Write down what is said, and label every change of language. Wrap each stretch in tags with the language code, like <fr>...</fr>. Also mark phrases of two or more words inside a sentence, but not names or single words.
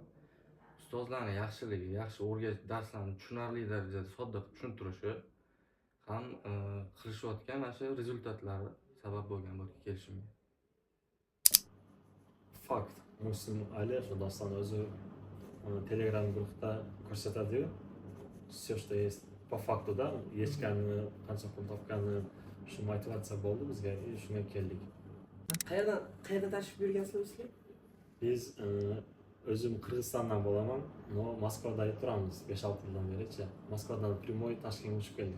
<uz>Ustozlarning yaxshiligi, yaxshi o'rgatish, darslarni tushunarli darajada sodda tushuntirishi ham qilishayotgan mana shu rezultatlari sabab bo'lgan bu kelishimga. Fakt. Muslim Ali shu doston o'zi Telegram guruhda ko'rsatadi-yu.</uz> <ru>Все, что есть по факту, да,</ru> <uz>yechganini, qancha pul topganini shu motivatsiya bo'ldi bizga, shunga keldik. Qayerdan tashrif buyurgansizlar sizlar? Biz o'zim Qirg'izistondan bo'laman, Moskvada turamiz 5-6 yildan bericha. Moskvadan primoy Toshkentga uchib keldik.</uz>